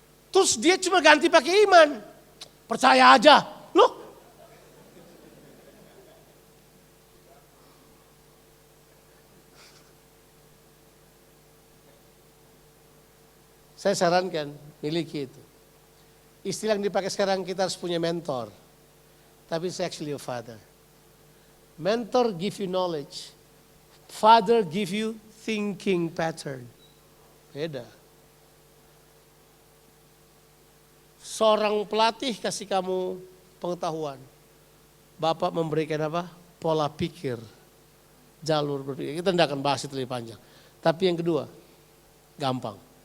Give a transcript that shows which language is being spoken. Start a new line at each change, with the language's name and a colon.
Indonesian: Terus dia cuma ganti pakai iman. Percaya aja. Loh? Saya sarankan, miliki itu. Istilah yang dipakai sekarang kita harus punya mentor. Tapi
English: it's actually a father. Mentor give you knowledge. Father give you thinking pattern.
Indonesian: Beda. Seorang pelatih kasih kamu pengetahuan. Bapak memberikan apa? Pola pikir. Jalur berpikir. Kita tidak akan bahas itu lebih panjang. Tapi yang kedua, gampang.